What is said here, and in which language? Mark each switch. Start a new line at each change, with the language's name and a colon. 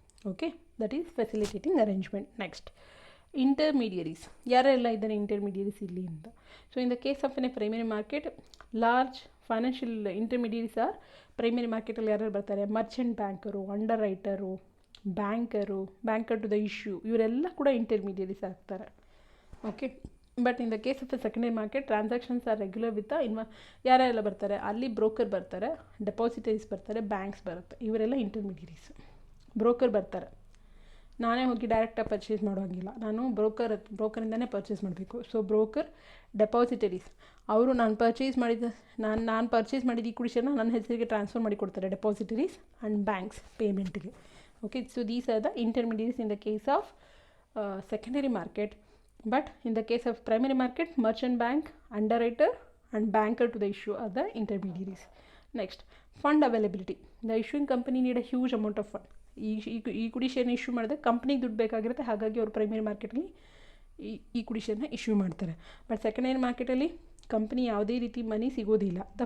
English: Okay, that is facilitating arrangement. Next, intermediaries.
Kannada: ಯಾರೆಲ್ಲ ಇದ್ದಾರೆ intermediaries ಇಲ್ಲಿ ಅಂತ.
English: so in the case of an primary market large financial intermediaries are
Kannada: primary ಮಾರ್ಕೆಟಲ್ಲಿ ಯಾರ್ಯಾರು ಬರ್ತಾರೆ, Merchant banker, under writer, banker to the issue, ಇವರೆಲ್ಲ ಕೂಡ intermediaries ಆಗ್ತಾರೆ.
English: okay, but in the case of the secondary market transactions are regular with
Kannada: ಯಾರೆಲ್ಲ ಬರ್ತಾರೆ, ಅಲ್ಲಿ broker ಬರ್ತಾರೆ, ಡೆಪಾಸಿಟರೀಸ್ ಬರ್ತಾರೆ, ಬ್ಯಾಂಕ್ಸ್ ಬರುತ್ತೆ, ಇವರೆಲ್ಲ ಇಂಟರ್ಮೀಡಿಯರೀಸ್. ಬ್ರೋಕರ್ ಬರ್ತಾರೆ, ನಾನೇ ಹೋಗಿ ಡೈರೆಕ್ಟಾಗಿ ಪರ್ಚೇಸ್ ಮಾಡೋಂಗಿಲ್ಲ, ನಾನು ಬ್ರೋಕರಿಂದನೇ ಪರ್ಚೇಸ್ ಮಾಡಬೇಕು. ಸೊ ಬ್ರೋಕರ್, ಡೆಪಾಸಿಟರೀಸ್, ಅವರು ನಾನು ಪರ್ಚೇಸ್ ಮಾಡಿದ ಈ ಕುಡಿಷನ್ನ ನನ್ನ ಹೆಸರಿಗೆ ಟ್ರಾನ್ಸ್ಫರ್ ಮಾಡಿ ಕೊಡ್ತಾರೆ, ಡೆಪಾಸಿಟರೀಸ್ and banks ಪೇಮೆಂಟ್ಗೆ.
English: Okay, so these are the intermediaries in the case of secondary market. But in the case of primary market, merchant bank, underwriter and banker to the issue are the intermediaries. Next, fund availability. The issuing company need a huge amount of fund.
Kannada: Equity ಶೇರ್ನ issue ಮಾಡಿದ್ರೆ ಕಂಪ್ನಿಗೆ ದುಡ್ಡು ಬೇಕಾಗಿರುತ್ತೆ, ಹಾಗಾಗಿ ಅವರು primary ಮಾರ್ಕೆಟ್ಗೆ equity ಶೇರ್ನ issue ಮಾಡ್ತಾರೆ. But secondary ಮಾರ್ಕೆಟಲ್ಲಿ company ಯಾವುದೇ ರೀತಿ ಮನಿ ಸಿಗೋದಿಲ್ಲ.